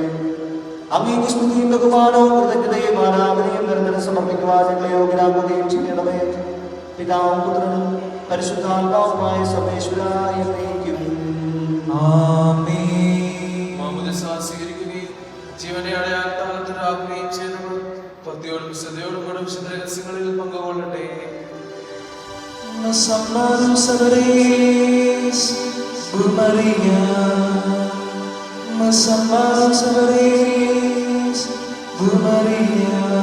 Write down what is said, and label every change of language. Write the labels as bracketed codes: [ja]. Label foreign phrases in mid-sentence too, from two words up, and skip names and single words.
[ml] അങ്ങേക്ക് സ്തുതിയും ബഹുമാനവും കൃതജ്ഞതയും ആരാധനയും നിരന്തരം സമർപ്പിക്കുവാൻ ഞങ്ങളെ യോഗ്യരാക്കുകയും ചെയ്യണമേ. പിതാവും പുത്രനും പരിശുദ്ധാത്മാവുമായ സർവേശ്വരായ എന്നേക്കും. ആമേൻ. മാമോദിസ സ്വീകരിക്കുകയും ജീവന്റെ അടയാളത്താകുകയും ചെയ്തവർ ഭക്തിയോടും ശ്രദ്ധയോടും കൂടെ വിശുദ്ധ രഹസ്യങ്ങളിൽ പങ്കുകൊള്ളട്ടെ. [es] Nos amados sabréis por María, nos amados sabréis por María.